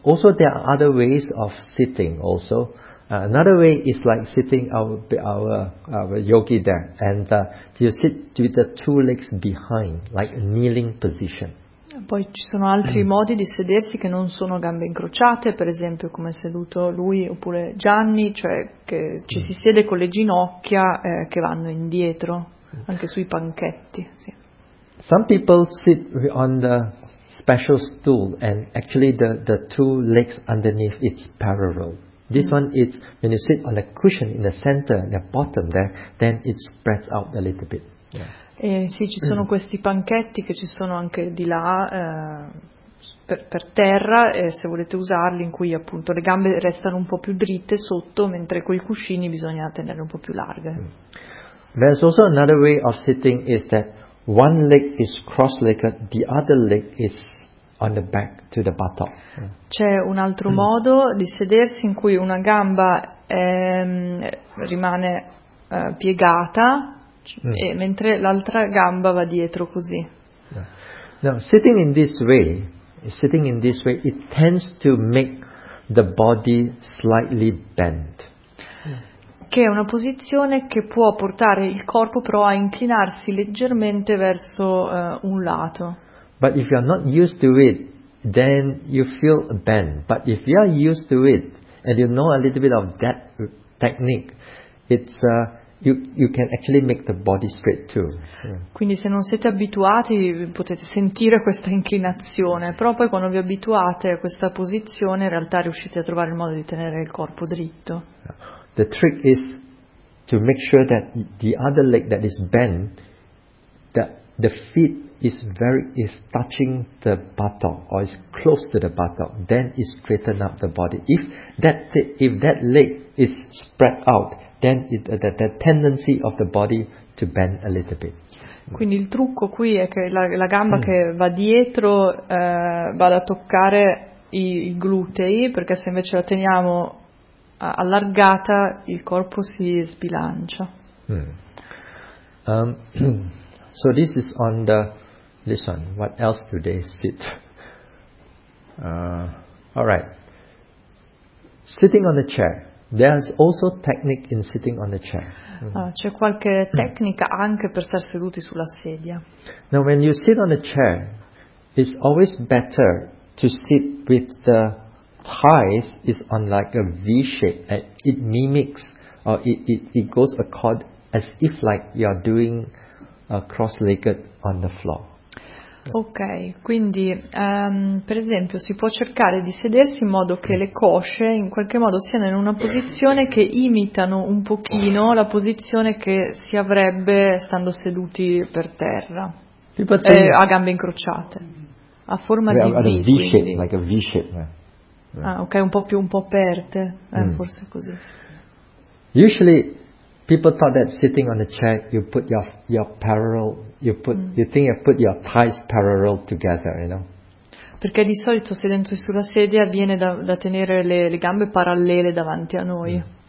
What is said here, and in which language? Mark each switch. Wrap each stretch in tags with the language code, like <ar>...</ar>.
<en>Also, there are other ways of sitting also. Another way is like sitting our yogi there, and you sit with the two legs behind, like a kneeling position.</en> <it>Poi ci sono altri modi di sedersi che non sono gambe incrociate, per esempio come è seduto lui oppure Gianni, cioè che ci si siede con le ginocchia che vanno indietro, anche sui panchetti. Sì.</it> <en>Some people sit on the special stool and actually the two legs underneath it's parallel. This one is when you sit on a cushion in the center, the bottom there, then it spreads out a little bit. Yeah.</en> <it>Sì, ci sono questi panchetti che ci sono anche di là per terra, se volete usarli, in cui appunto le gambe restano un po' più dritte sotto, mentre quei cuscini bisogna tenere un po' più larghe.</it> <en>There's also another way of sitting is that one leg is cross-legged, the other leg is on the back to the buttock.</en> <it>C'è un altro modo di sedersi in cui una gamba rimane piegata e mentre l'altra gamba va dietro così.</it> <en>Yeah. Now, sitting in this way, it tends to make the body slightly bent.</en> <it>Che è una posizione che può portare il corpo però a inclinarsi leggermente verso un lato.</it> <en>But if you are not used to it, then you feel a bend. But if you are used to it and you know a little bit of that technique, it's you can actually make the body straight too. Yeah.</en> <it>Quindi se non siete abituati potete sentire questa inclinazione, però poi quando vi abituate a questa posizione in realtà riuscite a trovare il modo di tenere il corpo dritto.</it> <en>The trick is to make sure that the other leg that is bent, that the feet is touching the buttock or is close to the buttock, then it straighten up the body. If that leg is spread out, then the tendency of the body to bend a little bit.</en> <it>Quindi il trucco qui è che la gamba che va dietro vada a toccare i glutei, perché se invece la teniamo allargata il corpo si sbilancia.</it> <en>So this is on the listen, what else do they sit? Alright. Sitting on the chair. There's also technique in sitting on the chair.</en> <it>C'è qualche tecnica anche per star seduti sulla sedia.</it> <en>Now when you sit on a chair, it's always better to sit with the thighs is on like a V shape. It mimics or it goes accord as if like you are doing a cross-legged on the floor.</en> <it>Ok, quindi per esempio si può cercare di sedersi in modo che le cosce in qualche modo siano in una posizione che imitano un pochino la posizione che si avrebbe stando seduti per terra, a gambe incrociate, a forma di V.</it> <en>Like a V shape. Yeah.</en> <it>Ah, ok, un po' aperte, forse così.</it> <en>Usually people thought that sitting on a chair you put your parallel. You think you put your thighs parallel together, you know?</en> <it>Perché di solito sedendosi sulla sedia viene da tenere le gambe parallele davanti a noi.</it>